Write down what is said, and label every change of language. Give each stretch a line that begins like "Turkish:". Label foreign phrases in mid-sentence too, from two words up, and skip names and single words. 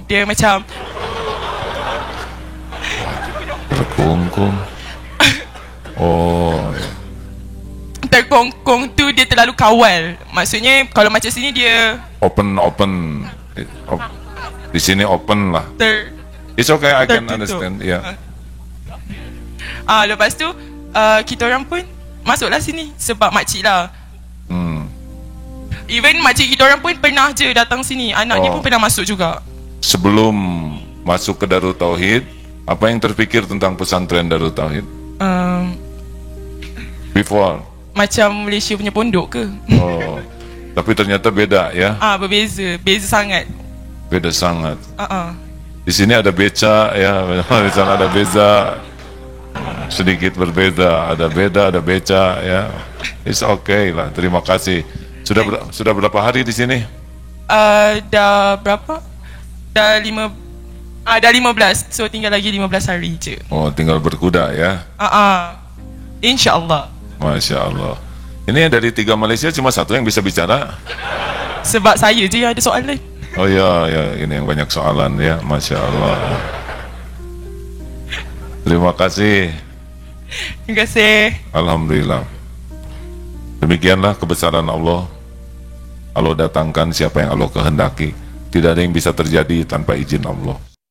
Malay: Dia macam terkongkong. Oh, terkongkong tu dia terlalu kawal. Maksudnya kalau macam sini dia open. Di sini open lah.
English: It's okay, I can understand. Yeah.
Malay: Lepas tu kita orang pun masuklah sini sebab makcik lah. Even makcik kita orang pun pernah je datang sini. Anaknya pun pernah masuk juga.
Indonesian: Sebelum masuk ke Darut Tauhid, apa yang terpikir tentang pesantren Darut Tauhid?
English: Before?
Malay: Macam Malaysia punya pondok ke?
Indonesian: Oh, tapi ternyata beda ya?
Malay: Berbeza, beza sangat. Beda sangat.
Indonesian: Di sini ada beca ya, di sana ada beza, sedikit berbeda, ada beda, ada beca ya.
English: It's okay
Malay: lah. Terima kasih.
Indonesian: Sudah berapa hari di sini?
Malay: Dah berapa? Dah 15. So tinggal lagi 15 hari je.
Indonesian: Oh, tinggal berkuda ya? InsyaAllah.
Arabic: Masya Allah.
Indonesian: Ini dari 3 Malaysia cuma 1 yang bisa bicara.
Malay: Sebab saya je yang ada soalan.
Indonesian: Oh ya, ini yang banyak soalan ya.
Arabic: Masya Allah.
Indonesian: Terima kasih. Terima kasih. Alhamdulillah. Demikianlah kebesaran Allah. Allah datangkan siapa yang Allah kehendaki. Tidak ada yang bisa terjadi tanpa izin Allah.